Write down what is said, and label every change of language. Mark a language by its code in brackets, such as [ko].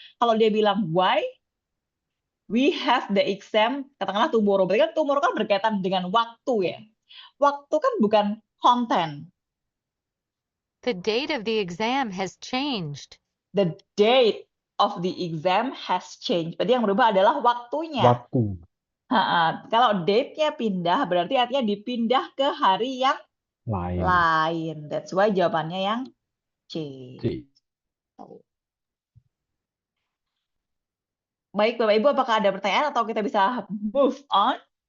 [id] Kalau dia bilang [en] why we have the exam, [id] katakanlah [en] tomorrow. [id] Berarti kan tomorrow kan berkaitan dengan waktu ya. Waktu kan bukan konten. [en] The date of the exam has changed. The date of the exam has changed. [id] Berarti yang berubah adalah waktunya. Waktu. Kalau date-nya pindah, berarti artinya dipindah ke hari yang lain. [en] That's why [id] jawabannya yang C. Baik, Bapak Ibu, apakah ada pertanyaan atau kita bisa move on?